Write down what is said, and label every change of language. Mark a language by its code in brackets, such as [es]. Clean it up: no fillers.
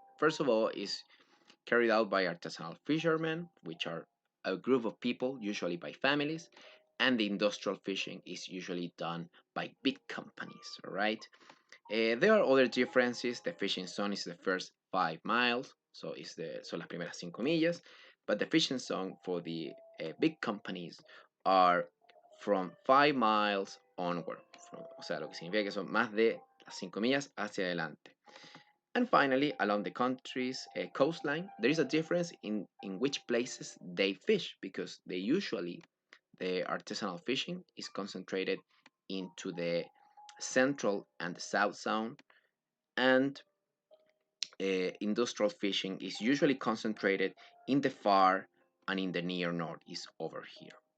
[en] First of all is carried out by artisanal fishermen, which are a group of people, usually by families, and the industrial fishing is usually done by big companies, all right? There are other differences. The fishing zone is the first 5 miles, so [es] son las primeras 5 millas, [en] but the fishing zone for the big companies are from 5 miles onward. [es] O sea, lo que significa que son más de las 5 millas hacia adelante. [en] And finally, along the country's coastline, there is a difference in which places they fish, because the artisanal fishing is concentrated into the central and the south zone, and industrial fishing is usually concentrated in the far and in the near north, is over here.